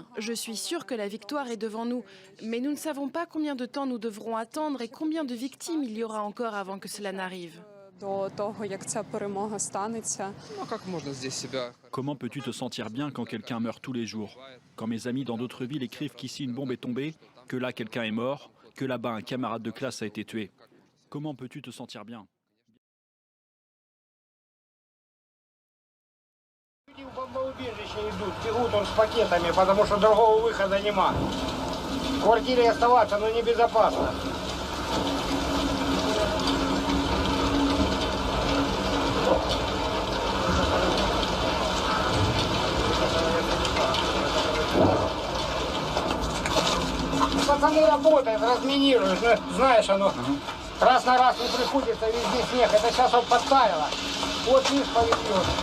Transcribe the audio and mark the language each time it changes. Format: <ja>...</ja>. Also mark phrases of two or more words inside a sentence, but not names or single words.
<fr>Je suis sûre que la victoire est devant nous, mais nous ne savons pas combien de temps nous devrons attendre et combien de victimes il y aura encore avant que cela n'arrive. Comment peux-tu te sentir bien quand quelqu'un meurt tous les jours? Quand mes amis dans d'autres villes écrivent qu'ici une bombe est tombée, que là quelqu'un est mort, que là-bas un camarade de classe a été tué. Comment peux-tu te sentir bien?</fr> <ru>Люди в бомбоубежище идут, бегут он с пакетами, потому что другого выхода нема. В квартире оставаться, но небезопасно. Пацаны работают, разминируют, ну, знаешь, оно раз на раз не приходится, везде снег. Это сейчас вот подтаяло. Вот видишь, повезет.</ru>